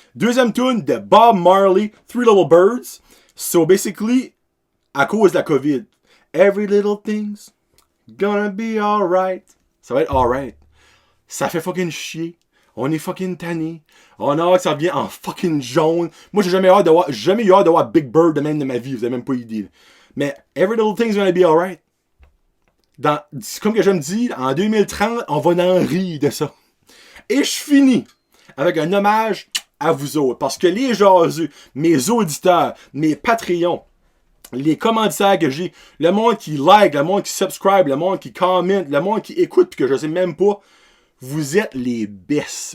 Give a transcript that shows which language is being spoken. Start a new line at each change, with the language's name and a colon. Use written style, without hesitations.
French: Deuxième tune de Bob Marley, Three Little Birds. So basically, à cause de la COVID,
English: every little thing's gonna be alright.
French: Ça va être alright. Ça fait fucking chier. On est fucking tanné. On a hâte que ça revienne en fucking jaune. Moi, j'ai jamais eu hâte de voir Big Bird de même de ma vie. Vous avez même pas idée.
English: Mais every little thing's gonna be alright.
French: Comme que je me dis, en 2030, on va en rire de ça. Et je finis avec un hommage à vous autres. Parce que les jaseux, mes auditeurs, mes Patreons, les commanditaires que j'ai, le monde qui like, le monde qui subscribe, le monde qui commente, le monde qui écoute, puis que je sais même pas, vous êtes les best.